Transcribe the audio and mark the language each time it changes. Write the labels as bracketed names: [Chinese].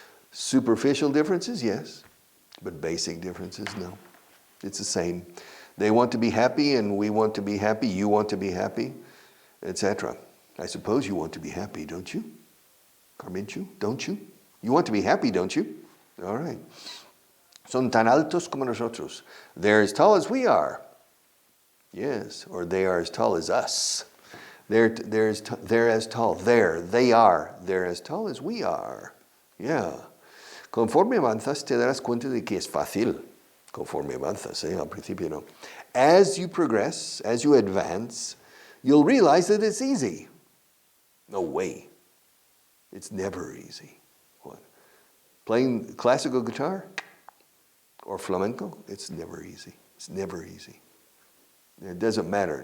[English] Superficial differences, yes, but basic differences, no. It's the same. They want to be happy and we want to be happy, you want to be happy, etc. I suppose you want to be happy, don't you? Carmenchu, don't you? You want to be happy, don't you? All right. [Spanish] Son tan altos como nosotros. [English] They're as tall as we are. Yes, or they are as tall as us. They're as tall. They are. They're as tall as we are. Yeah. [Spanish] Conforme avanzas te darás cuenta de que es fácil. Conforme avanzas, al principio no. [English] As you progress, as you advance, you'll realize that it's easy. No way. It's never easy. What? Playing classical guitar or flamenco, it's never easy. It's never easy. It doesn't matter.